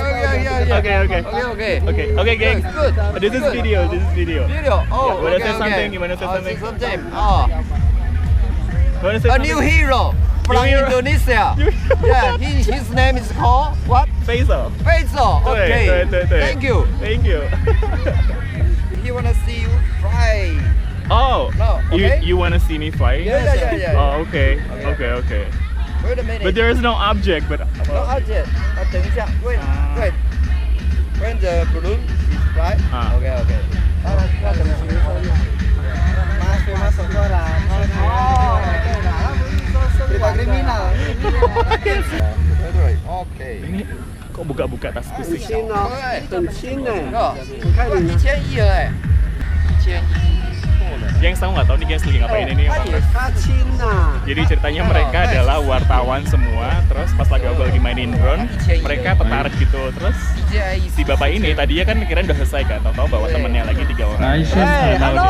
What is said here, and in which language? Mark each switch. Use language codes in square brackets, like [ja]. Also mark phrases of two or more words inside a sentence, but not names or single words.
[en] Yeah. Okay gengs. Good. This is video. Video. Oh, You wanna say something? You wanna say something? A new hero from Indonesia. Yeah, his name is called what? Faisal. Okay. [zh] 对。 [en] Thank you. He wanna see you fly. Oh. No, okay. You wanna see me fly? Yeah. Oh, okay. Wait a minute. But there is no object. But No object. [zh] 等一下 Wait. [en] When the balloon is fly. Ah. Okay, okay. [id] Masuk orang. Berita kriminal. [en] Okay. [id] Ini kok buka-buka tasku sih? [zh] 很轻哎，你看1100哎，1100。 [id] Gengs tahu nggak tahu nih gengs lagi ngapain ini? Jadi ceritanya mereka adalah wartawan semua, terus pas lagi mainin drone, mereka tertarik gitu. Terus si bapak ini tadinya kan kirain udah selesai kan, tahu-tahu bawa temennya lagi 3 orang. Halo.